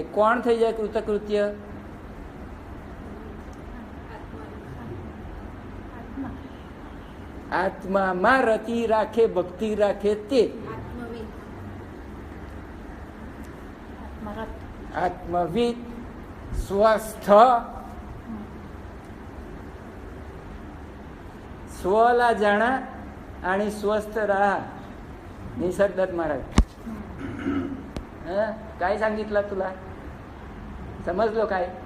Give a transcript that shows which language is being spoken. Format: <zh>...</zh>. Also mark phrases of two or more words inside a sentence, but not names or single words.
<gu>કોણ થઈ જાય કૃતકૃત્ય? આત્મામાં રતિ રાખે, ભક્તિ રાખે તે આત્મવિદ. સ્વસ્થ,</gu> <mr>स्वला जाणा आणि स्वस्थ राहा. निसर्गदत्त महाराज काय सांगितलं तुला? समजलो काय?</mr>